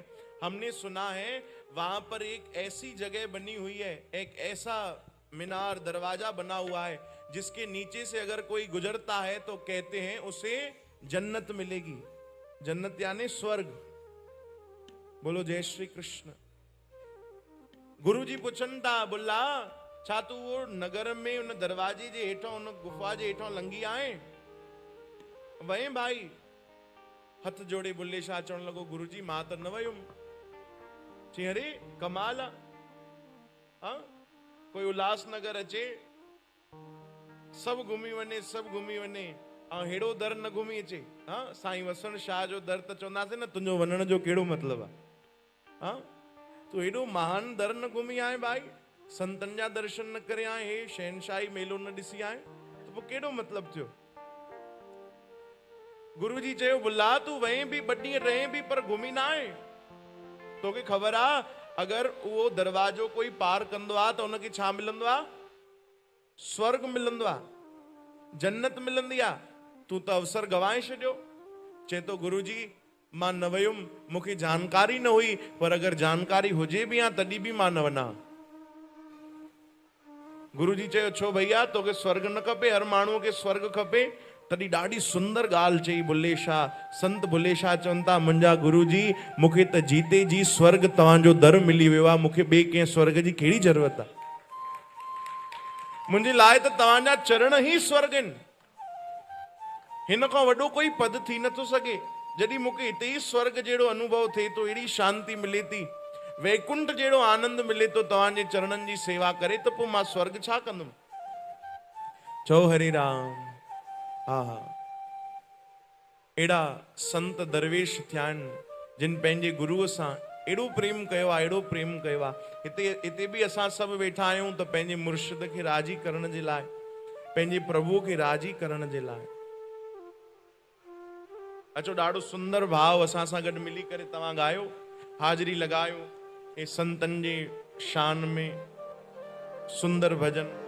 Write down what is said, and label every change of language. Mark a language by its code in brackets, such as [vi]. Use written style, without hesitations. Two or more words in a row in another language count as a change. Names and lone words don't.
[hi] हमने सुना है वहां पर एक ऐसी जगह बनी हुई है, एक ऐसा मीनार दरवाजा बना हुआ है, जिसके नीचे से अगर कोई गुजरता है तो कहते हैं उसे जन्नत मिलेगी। जन्नत यानी स्वर्ग। बोलो जय श्री कृष्ण। [sd] गुरुजी पुछन था, बुल्ला छा तू वो नगर में उन दरवाजे जे हेठों, उन गुफा जे हेठों लंघी आए? वहीं भाई हथ जोड़े बुल्ले शाह चवण लॻो, गुरुजी मां त न वयुम। चई अरे कमाल आहे, हाँ कोई उल्हासनगर अचे, सब घुमी वञे, सब घुमी वञे, ऐं हेड़ो दर न घुमी अचे। हाँ साईं वसण शाह जो दर त चवंदासीं न, तुंहिंजो वञण जो कहिड़ो मतिलबु आहे? हाँ तू हेॾो महान दर न घुमी आए भाई, संतन जा दर्शन न करे आए, हे शहनशाही मेलो न ॾिसी आए, तो पोइ कहिड़ो मतिलबु थियो? गुरुजी चयो, बुल्ला तू वहीं बि 2 ॾींहं रहे बि पर घुमी ना आए। तोखे ख़बर आ, अगर उहो दरवाजो कोई पार कंदो आ त उनखे छा मिलंदो आ? स्वर्ग मिलंदो आ, जन्नत मिलंदी आ। तू त अवसर गवाए छॾियो। चए तो गुरुजी मां न वयुम, मूंखे जानकारी न हुई, पर अगर जानकारी हुजे बि आ तॾहिं बि मां न वञा। गुरुजी चयो, छो भैया तोखे स्वर्ग न खपे? हर माण्हूअ खे स्वर्ग खपे। तॾहिं ॾाढी सुंदर ॻाल्हि चई बुल्ले शाह। संत बुल्ले शाह चवनि था, मुंहिंजा गुरुजी मूंखे त जीते जी स्वर्ग तव्हांजो दर मिली वियो आहे, मूंखे ॿिए कंहिं स्वर्ग जी कहिड़ी ज़रूरत आहे? मुंहिंजे लाइ त तव्हांजा चरण ई स्वर्ग आहिनि। हिन खां वॾो कोई पद थी नथो सघे। जॾहिं मूंखे हिते ई स्वर्ग जहिड़ो अनुभव थिए थो, अहिड़ी शांति मिले थी, वैकुंठ जहिड़ो आनंद मिले तो तव्हांजे चरणनि जी सेवा करे, त पोइ मां स्वर्ग छा कंदुमि? चओ हरे राम। हा हा, अहिड़ा संत दरवेश थिया आहिनि जिन पंहिंजे गुरुअ सां एॾो प्रेम कयो आहे, एॾो प्रेम कयो आहे। हिते बि असां सभु वेठा आहियूं त पंहिंजे मुर्शिद खे राज़ी करण जे लाइ, पंहिंजे प्रभुअ खे राज़ी करण जे लाइ। अचो, ॾाढो सुंदर भाव असां सां गॾु मिली करे तव्हां ॻायो, हाज़िरी लॻायो हे संतन जे शान में सुंदर भजन।